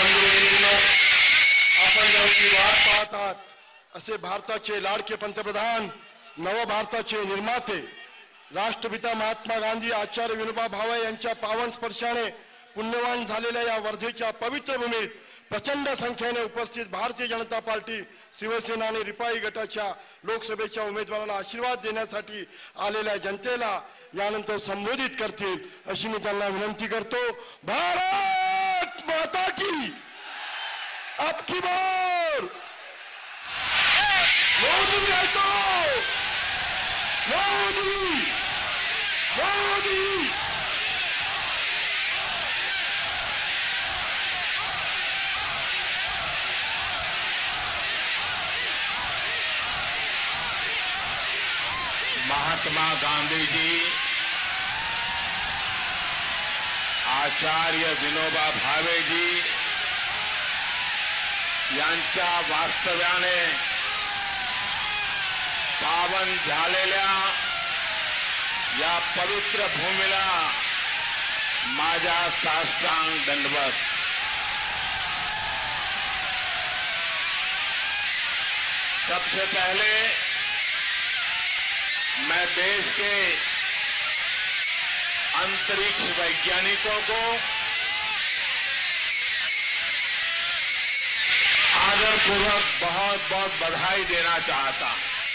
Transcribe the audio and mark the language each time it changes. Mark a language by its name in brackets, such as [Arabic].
[Marathi] आपण ज्यांची वाट पाहत आहात असे भारताचे लाडके पंतप्रधान, नव भारताचे निर्माते, राष्ट्रपिता महात्मा गांधी, आचार्य विनोबा भावे यांच्या पावन स्पर्शाने पुण्यवान झालेल्या या वर्धेच्या पवित्र भूमीत प्रचंड संख्येने उपस्थित भारतीय जनता पार्टी, शिवसेना आणि रिपाई गटाच्या लोकसभेच्या उमेदवाराला आशीर्वाद देण्यासाठी आलेल्या जनतेला यानंतर संबोधित करतील अशी मी त्यांना विनंती करतो. [Hindi] भारत माता की अब की बार मोदी है तो मोदी मोदी. [Marathi] महात्मा गांधी जी, आचार्य विनोबा भावे जी यांच्या वास्तव्याने पावन झालेल्या या पवित्र भूमीला माझा साष्टांग दंडवत. [Hindi] सबसे पहले मैं देश के अंतरिक्ष वैज्ञानिकों को आदरपूर्वक बहुत बहुत बधाई देना चाहता हूं.